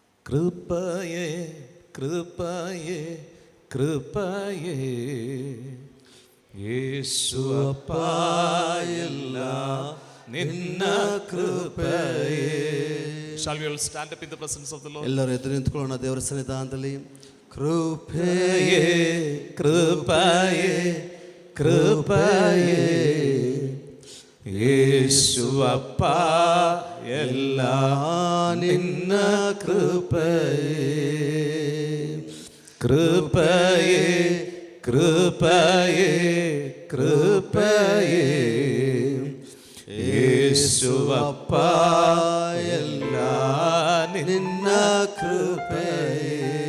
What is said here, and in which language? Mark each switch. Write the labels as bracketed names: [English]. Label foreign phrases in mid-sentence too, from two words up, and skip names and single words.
[Kannada] ಕೃಪೆಯೇ ಕೃಪೆಯೇ ಕೃಪೆಯೇ ಯೇಸು ಅಪ್ಪಾಯೆಲ್ಲ ನಿನ್ನ ಕೃಪೆಯೇ. [English] Shall we all stand up in the presence of the Lord? [Kannada] ಎಲ್ಲರೂ ಎದ್ದು ನಿಂತುಕೊಳ್ಳೋಣ ದೇವರ ಸನ್ನಿಧಾನದಲ್ಲಿ. ಕೃಪೆಯೇ ಕೃಪೆಯೇ ಕೃಪೆಯೇ ಯೇಸು ಅಪ್ಪಾಯೆಲ್ಲ ನಿನ್ನ ಕೃಪೆಯೇ. ಕೃಪೆಯೇ ಕೃಪೆಯೇ ಕೃಪೆಯೇ ಯೇಸು ಅಪ್ಪಾಯೆಲ್ಲ ನಿನ್ನ ಕೃಪೆಯೇ.